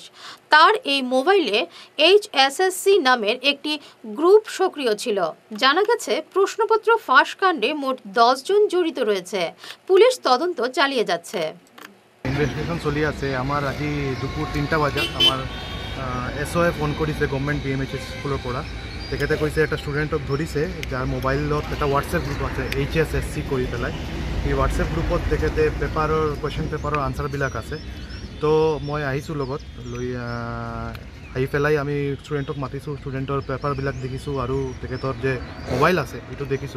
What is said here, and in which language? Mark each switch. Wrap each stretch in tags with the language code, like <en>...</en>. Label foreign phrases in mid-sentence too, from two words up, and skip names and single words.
<bn>তার এই মোবাইলে HSSC নামের একটি গ্রুপ সক্রিয় ছিল। জানা গেছে প্রশ্নপত্র ফাঁস কাণ্ডে মোট 10 জন জড়িত রয়েছে। পুলিশ তদন্ত চালিয়ে যাচ্ছে।</bn> <as>ইনভেস্টিগেশন চলি আছে। আমার আজি দুপুর 3টা বাজাত আমার SOA ফোন কৰিছে গভর্নমেন্ট BMHS স্কুলৰ পৰা। তেখেতে কৈছে এটা ষ্টুডেণ্টক ধৰিছে যাৰ মোবাইলত এটা হোৱাটছএপ গ্ৰুপ আছে HSSC কৰি পেলাই। এই হোৱাটছএপ গ্ৰুপত তেখেতে</as> <en>question paper</en> <as>আনচাৰবিলাক আছে। তো মই আহিছোঁ লগত লৈ আহি পেলাই আমি ষ্টুডেণ্টক মাতিছোঁ। ষ্টুডেণ্টৰ পেপাৰবিলাক দেখিছোঁ আৰু তেখেতৰ যে মোবাইল আছে এইটো দেখিছোঁ।</as>